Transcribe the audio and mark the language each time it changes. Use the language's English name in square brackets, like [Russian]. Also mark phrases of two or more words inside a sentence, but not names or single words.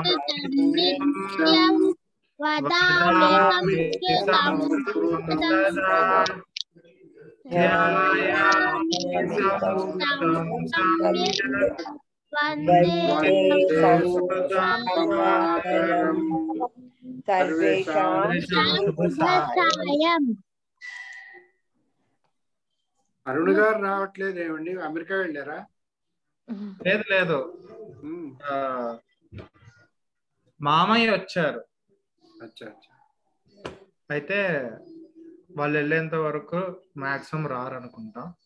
[Sanskrit] नित्यं वदामि संस्कृतं सदा ध्यायामि संस्कृतं सम्यक् वन्दे संस्कृतं सर्वेषां शुभसायं। [Telugu] అరుణ్ గారు రావట్లేదు ఏమండి, అమెరికా వెళ్ళారా? లేదు లేదు, మామయ్య వచ్చారు. అయితే వాళ్ళు వెళ్ళేంత వరకు మాక్సిమం రారనుకుంటా.